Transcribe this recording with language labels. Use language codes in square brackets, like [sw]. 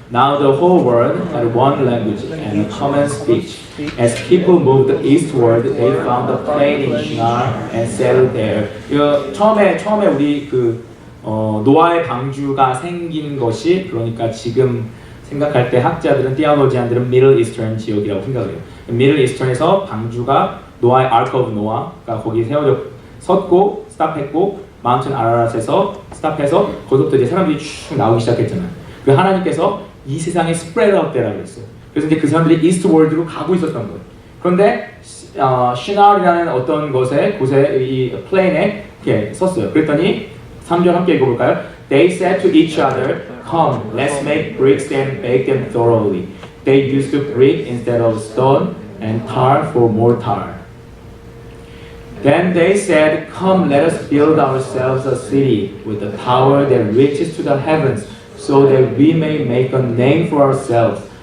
[en] Now the whole world had one language and a common speech. As people moved eastward, they found a plain in Shinar and settled there. [ko] 처음에 우리 노아의 방주가 생긴 것이, 그러니까 지금 생각할 때 학자들은, 티올로지안들은 미들 이스턴 지역이라고 생각해요. 미들 이스턴에서 방주가 노아의 아크 오브 노아가 거기 섰고 스탑했고 마운틴 아라랏에서 스탑해서 거기서부터 이제 사람들이 쭉 나오기 시작했잖아요. 그 하나님께서 이 세상에 스프레드 아웃 되라고 했어요. 그래서 이제 그 사람들이 이스트월드로 가고 있었던 거예요. 그런데 시나리라는 어떤 곳에 이 플레인에 이렇게 섰어요. 그랬더니 3절 함께 읽어볼까요? [en] They said to each other, "Come, let's make bricks and bake them thoroughly." They used brick instead of stone and tar for mortar. Then they said, "Come, let us build ourselves a city with a tower that reaches to the heavens, so that we may make a name for ourselves.